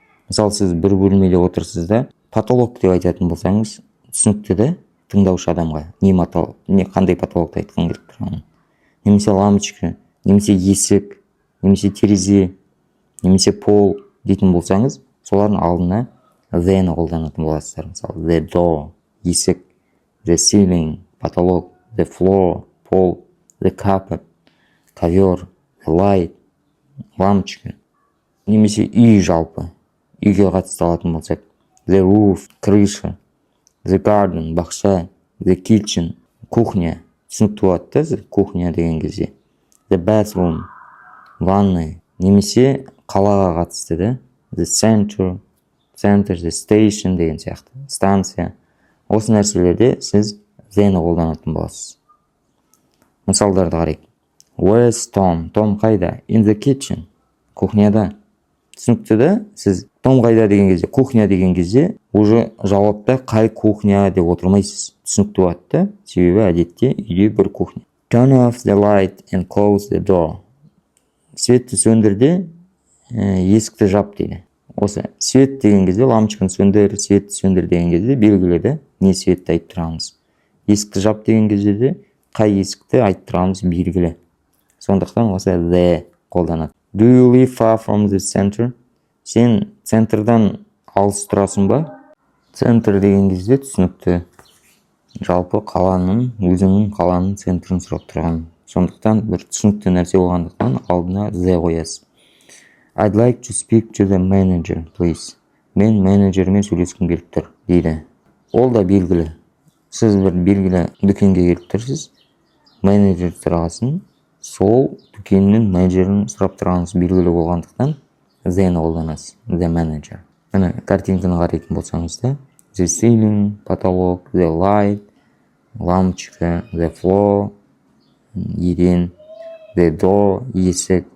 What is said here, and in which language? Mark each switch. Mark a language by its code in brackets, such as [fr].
[kk] Мысалы, сіз бір бөлмеде отырсыз да, потолок деп айтатын болсаңыз, түсінікті да тыңдаушы адамға. Қандай потолокты айтқан керек тұрғанын. Немесе лампочка, немесе есік, немесе терезе, немесе пол дейтін болсаңыз, солардың алдына the-ні қолданатын боласыздар. [en] Мысалы, the door, есік, the ceiling, потолок, the floor, пол, the carpet, ковер, the light, лампочка. [kk] Немесе үй жалпы, үйге қатысты алатын болсақ, the roof, крыша, the garden, бақша, the kitchen, кухня. Түсінікті болады, кухня деген кезде. The bathroom, ванная. Немесе қалаға қатысты, the center, the station деген сияқты, станция. Осы нәрселерде сіз the-ні қолданатын боласыз. Мысалдарды қарайық. [en] Where's Tom? [kk] Том қайда? [en] In the kitchen. [kk] Кухняда. Түсінікті да, сіз Том қайда деген кезде, кухня деген кезде, уже жауапта қай кухня деп отырмайсыз. Түсінікті болады, себебі әдетте үйде бір кухня. [en] Turn off the light and close the door. [kk] Светті сөндірде, есікті жап дейді. Осы свет деген кезде, лампочканы сөндір, светті сөндір деген кезде белгілі, не светті айтып тұрамыз. Есікті жап деген кезде де, қай есікті айтып тұрамыз белгілі. Сондықтан осы the қолданады. [en] Do you live far from the center? [kk] Сен центрдан алыс тұрасың ба? Центр деген кезде түсінікті. Жалпы қаланың, өзінің қаланың центрін сұрап тұрған. Сондықтан бір түсінікті нәрсе болғандықтан алдына the қоясыз. [en] I'd like to speak to the manager, please. [kk] Мен менеджермен сөйлескім келіп тұр, дейді. Ол да белгілі. Сіз бір белгілі дүкенге келіп тұрсыз, менеджер тұрғасын, сол дүкеннің менеджерін сұрап тұрғаныңыз белгілі болғандықтан the-ні қолданасыз, the manager. Міне картинканы қарайтын болсаңыз да, the ceiling, потолок, the light, лампочка, the floor, еден, the door, есік.